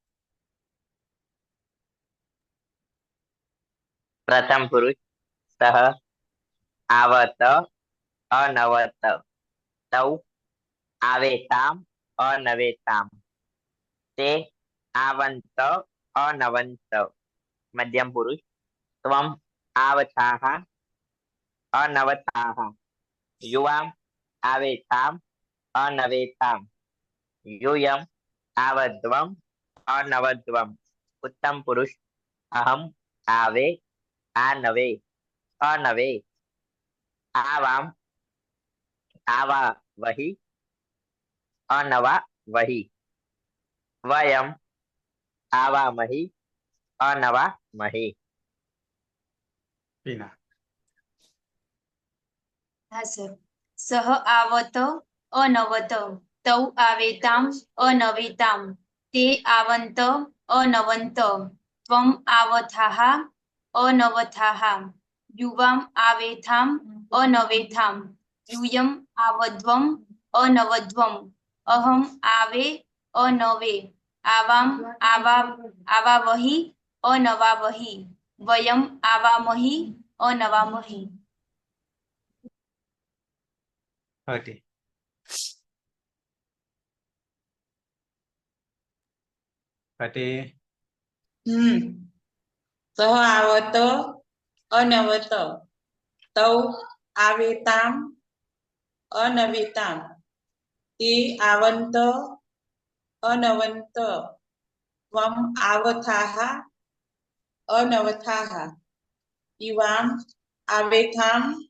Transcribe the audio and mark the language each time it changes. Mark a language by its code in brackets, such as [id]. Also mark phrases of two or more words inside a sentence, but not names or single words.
[sa] પ્રથમ પુરુષ સહ આવત અનવત તૌ આવેતામ અનવેતામ તે આવંત અનવંત. મધ્યમ પુરુષ ત્વમ આવથાહ અનવથાહ યુવામ આવેતામ અનવેતામ यूयम आवध्वम अनवध्वम. उत्तम पुरुष अहम आवे आनवे अनवे आवाम आवा वही अनवा वही वयम आवा मही अनवा मही. [gu] ટીના. હા સર. [sa] સહ આવત અનવત તૌ આવેતામ અનવેતામ તે આવંત અનવંત ત્વમ આવથાહ અનવથાહ યુવામ આવેથામ અનવેથામ यूयम आवध्वम अनवध्वम अहम आवे अनवे आवाम आवा आवा वही अनवा वही वयम आवा मही अनवा मही. [gu] હટી. હટી. [sa] સહ આવત અનવત તૌ આવેતામ અનવેતામ તે આવંત અનવંત ત્વમ આવથાહ અનવથાહ યુવામ આવેથામ